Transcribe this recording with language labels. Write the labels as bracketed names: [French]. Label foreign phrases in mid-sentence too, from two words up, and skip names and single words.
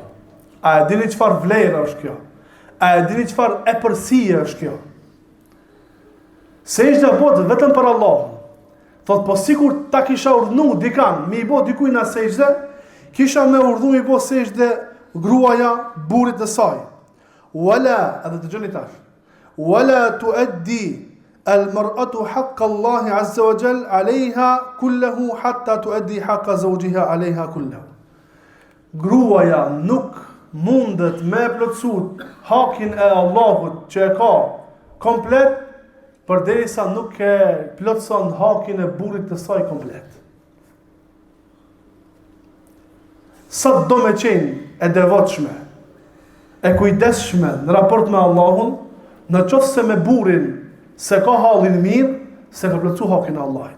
[Albanian] A e dini çfarë vlerë është kjo? A e dini çfarë epërsie është kjo? Sejdë bëhet vetëm për Allahun. Thot, po sikur ta kisha urdhënuar dikan me i bë dikujt na sejdë, kisha me urdhëruar i bë sejdë gruaja burrit të saj. Wala, edhe dëgjoni tash. [Arabic] ولا تؤدي المرأة حق الله عز وجل عليها كله حتى تؤدي حق زوجها عليها كله. [Albanian] Gruaja nuk mundet me plotësu hakin e Allahut që e ka komplet, përderisa nuk e plotëson hakin e burrit të saj komplet. Sa do me qenë e devotshme, e kujdesshme në raport me Allahun, në qoftë se me burrin se ka hallin mirë, se ka plotësu hakin e Allahit.